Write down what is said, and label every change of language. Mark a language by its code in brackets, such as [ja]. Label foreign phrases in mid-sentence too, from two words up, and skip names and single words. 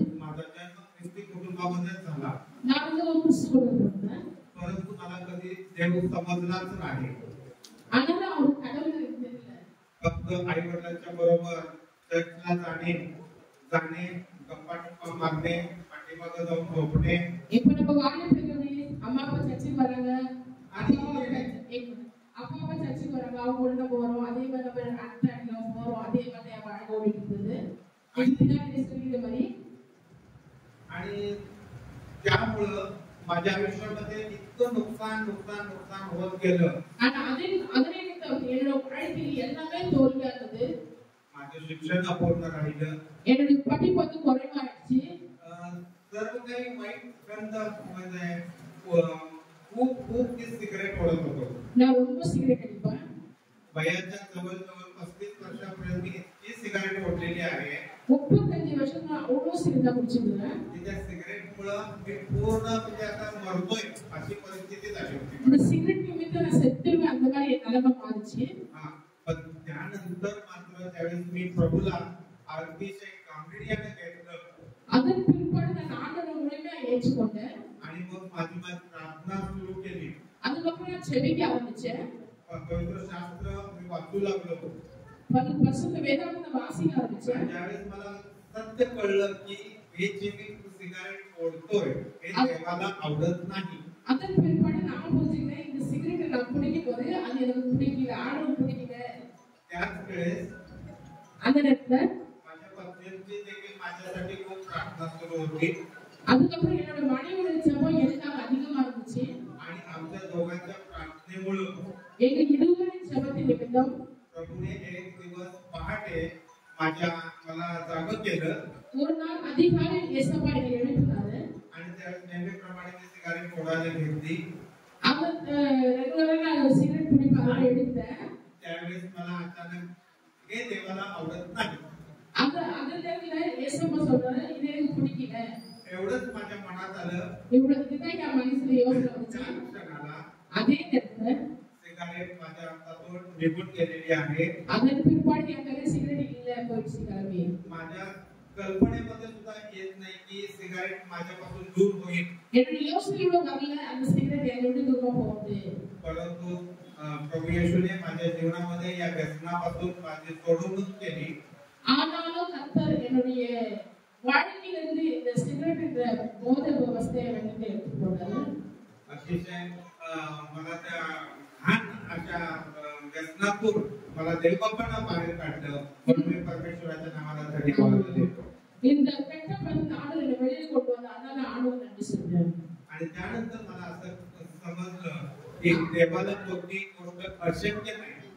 [mr] माझा जन्म ख्रिस्ती कुटुंबामध्ये झाला, [ta] நான் வந்து ஒரு கிறிஸ்து குடும்பத்துல இருந்தேன். [mr] परंतु मला कधी देव समजलाच नाही. [ta] ஆனாலும் அவர் கடவுள் எனக்கு தெரியல. [mr] फक्त आई वडिलांच्या बरोबर चर्चला जाणे गप्पा टप्पा मारणे, पाठीमागे जाऊन झोपणे. [ta] இப்ப நம்ம வாலிபர்கள் அம்மா அப்பா சர்ச்சுக்கு வராங்க, அப்பா அப்பா சர்ச்சுக்கு வராங்க, அவங்க கூட நம்ம வரோம், அதே மாதிரி நம்ம அன்றாடம் போறோம், அதே மாதிரி நம்ம வாழ்க்கை ஓடிட்டு இருக்குது. பின்னாடி சொல்லிக்கிற மாதிரி [mr] आणि त्यामुळं माझ्या आयुष्यामध्ये इतकं नुकसान होत गेलं. [ta] ஆனா அதனை என்னோட வாழ்க்கையில் எல்லாமே தோல்வியா இருந்தது. [mr] माझं शिक्षण अपूर्ण राहिलं. [ta] என்னுடைய படிப்பு வந்து குறைவாயிடுச்சு. [mr] सर्व काही वाईट गंध म्हणजे खूप खूप ती सिगरेट ओढत होतो. [ta] நான் ரொம்ப சிகரெட் அடிப்பேன். [mr] वयाच्या जवळजवळ 35 वर्षापर्यंत मी इतकी सिगरेट ओढलेली आहे. [ta] 35 வருஷமா அவ்வளோ சிகரெட் குடிச்சிருந்தேன். [mr] त्या सिगरेटमुळे मी पूर्ण म्हणजे आता मरतोय अशी परिस्थिती झाली होती. [ta] இந்த சிகரெட் நிமித்தம் நான் செத்துருவேன் அந்த மாதிரி நிலைமை மாறிச்சு. [mr] पण त्यानंतर मात्र त्यावेळेस मी प्रभूला अतिशय गांभीर्याने घेतलं. [ta] அதன் பிற்பாடு நான் ஆண்டவரை முழுமையா ஏற்றுக்கொண்டேன். [mr] आणि मग माझी प्रार्थना सुरू केली. [ta] அதுக்கப்புறம் நான் செபிக்க ஆரம்பிச்சேன். [mr] पवित्र शास्त्र मी वाचू लागलो. [ta] பரிசுத்த வேதாகமத்தை வாசிக்க ஆரம்பிச்சேன். [mr] त्यावेळेस मला सत्य कळलं की हे जे मी सिगारेट ओढतोय हे देवाला आवडत नाही. [ta] அதன் பிற்பாடு நான் புரிஞ்சுக்கிட்டேன் இந்த சிகரெட்டை நான் குடிக்கும் போது அது எனக்கு பிடிக்கல, ஆண்டவருக்கு பிடிக்கல. [mr] त्याच वेळेस [ta] அந்த நேரத்துல [mr] माझ्या पत्नीची देखील माझ्यासाठी खूप प्रार्थना सुरू होती. [ta] அதுக்கப்புறம் என்னோட மனைவியோட ஜெபம் எனக்காக அதிகமா இருந்துச்சு. [mr] आणि आमच्या दोघांच्या प्रार्थनेमुळे [ta] எங்க இருவரின் ஜெபத்தின் நிமித்தம் [mr] प्रभूने एक दिवस पहाटे मला जाग केलं. [ta] ஒரு நாள் அதிகாலை ஏசப்பா என்னை எழுப்பினாரு. [mr] आणि त्यावेळेस नेहमीप्रमाणे मी सिगारेट ओढायला घेतली. [ta] அவர் ரெகுலரா நான் சிகரெட் குடிப்பாங்க எடுத்தேன். [mr] त्यावेळेस मला अचानक हे देवाला आवडत नाही. [ta] அந்த நேரத்துல ஏசப்பா சொல்றாரு இது எனக்கு பிடிக்கல. [mr] एवढंच माझ्या मनात आलं. [ta] இவ்வளவு தான் என் மனசுல யோசனை வந்துச்சு. அதே நேரத்துல [mr] सिगारेट माझ्या हातातून निघून गेलेली आहे. [ta] அதன் பிற்பாடு என் கையில சிகரெட் இல்ல போயிடுச்சு கிளம்பி. [mr] माझ्या कल्पनेमध्ये सुद्धा येत नाही की सिगारेट माझ्यापासून दूर होईल. [ta] என்னோட யோசனையோட வரல அந்த சிகரெட் என்னை விட்டு தூரமா போகுது. [mr] परंतु प्रभू येशूने माझ्या जीवनामध्ये या व्यसनापासून माझी सोडवणूक केली. [ta] ஆனாலும் கர்த்தர் என்னுடைய வாழ்க்கையிலிருந்து இந்த சிகரெட் என்ற போதை அவஸ்தையை வந்து எடுத்து போனாரு. [mr] अतिशय मला त्या घाण अशा व्यसनातून मला देवबापांना बाहेर काढलं. म्हणून मी परमेश्वराच्या नावाला धन्यवाद देतो. [ta] இந்த கெட்ட பழக்கத்தை ஆண்டவர் வெளியே கொண்டு வந்த அதனால ஆண்டவர் நன்றி சொல்றேன். [mr] आणि त्यानंतर मला असं समजलं की देवाला कोणती गोष्ट अशक्य नाही.